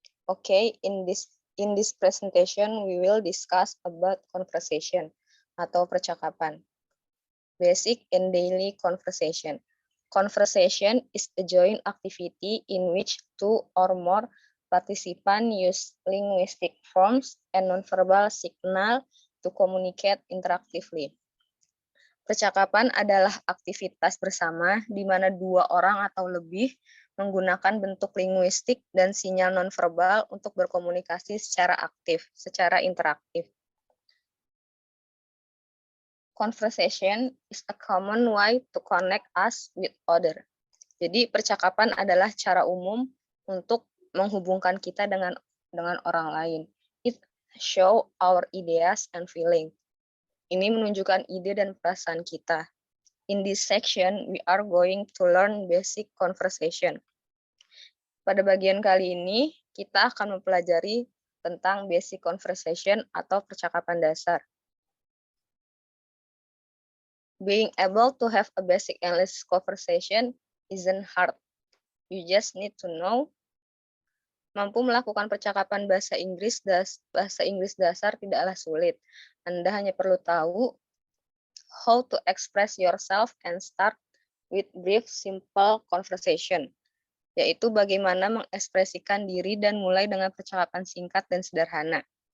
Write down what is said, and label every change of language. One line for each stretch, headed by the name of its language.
English: Okay, in this presentation we will discuss about conversation
Indonesian: atau percakapan.
English: Basic and daily conversation. Conversation is a joint activity in which two or more participants use linguistic forms and nonverbal signal to communicate interactively.
Indonesian: Percakapan adalah aktivitas bersama di mana dua orang atau lebih menggunakan bentuk linguistik dan sinyal nonverbal untuk berkomunikasi secara aktif, secara interaktif.
English: Conversation is a common way to connect us with other.
Indonesian: Jadi percakapan adalah cara umum untuk menghubungkan kita dengan orang lain.
English: It show our ideas and feeling.
Indonesian: Ini menunjukkan ide dan perasaan kita.
English: In this section, we are going to learn basic conversation.
Indonesian: Pada bagian kali ini, kita akan mempelajari tentang basic conversation atau percakapan dasar.
English: Being able to have a basic English conversation isn't hard. You just need to know.
Indonesian: Mampu melakukan percakapan bahasa Inggris dasar tidaklah sulit. Anda hanya perlu tahu
English: how to express yourself and start with brief, simple conversation,
Indonesian: yaitu bagaimana mengekspresikan diri dan mulai dengan percakapan singkat dan sederhana.